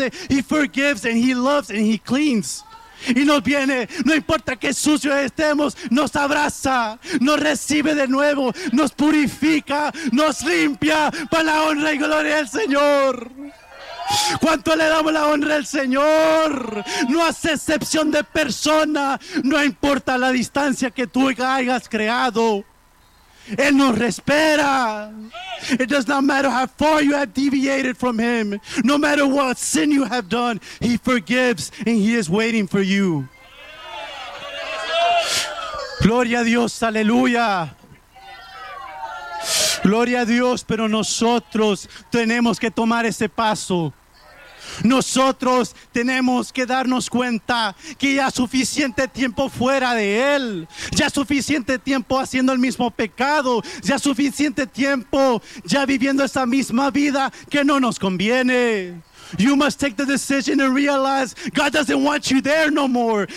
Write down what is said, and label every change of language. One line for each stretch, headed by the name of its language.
English: He forgives and He loves and He cleans.
Spanish: Y nos viene, no importa qué sucios estemos, nos abraza, nos recibe de nuevo, nos purifica, nos limpia para la honra y gloria del Señor. ¿Cuánto le damos la honra al Señor? No hace excepción de persona, no importa la distancia que tú hayas creado. Él nos espera.
English: It does not matter how far you have deviated from Him. No matter what sin you have done, He forgives and He is waiting for you.
Spanish: Gloria a Dios, aleluya. Gloria a Dios, pero nosotros tenemos que tomar ese paso. Nosotros tenemos que darnos cuenta que ya suficiente tiempo fuera de Él, ya suficiente tiempo haciendo el mismo pecado, ya suficiente tiempo ya viviendo esa misma vida que no nos conviene.
English: You must take the decision and realize God doesn't want you there no more.